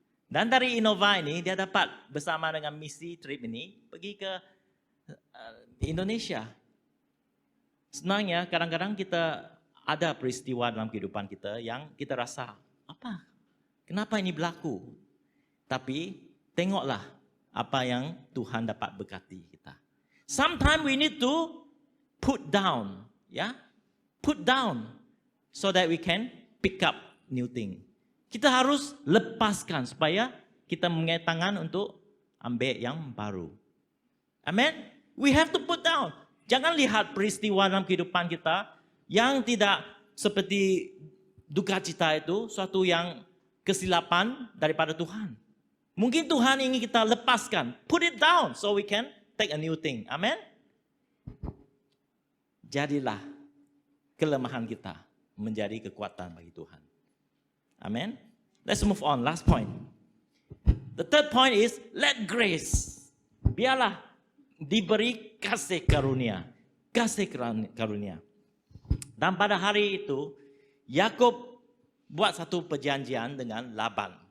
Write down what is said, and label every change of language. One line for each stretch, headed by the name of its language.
Malay: Dan dari Innova ini dia dapat bersama dengan misi trip ini pergi ke Indonesia. Sebenarnya kadang-kadang kita ada peristiwa dalam kehidupan kita yang kita rasa, apa? Kenapa ini berlaku? Tapi tengoklah apa yang Tuhan dapat berkati kita.
English: Sometimes we need to put down, ya, put down, so that we can pick up new thing.
Malay: Kita harus lepaskan supaya kita mempunyai tangan untuk ambil yang baru. Amen.
English: We have to put down.
Malay: Jangan lihat peristiwa dalam kehidupan kita yang tidak seperti duka cita itu suatu yang kesilapan daripada Tuhan. Mungkin Tuhan ingin kita lepaskan.
English: Put it down so we can take a new thing. Amen.
Malay: Jadilah kelemahan kita menjadi kekuatan bagi Tuhan.
English: Amen. Let's move on. Last point. The third point is let grace.
Malay: Biarlah diberi kasih karunia. Kasih karunia. Dan pada hari itu, Yakub buat satu perjanjian dengan Laban.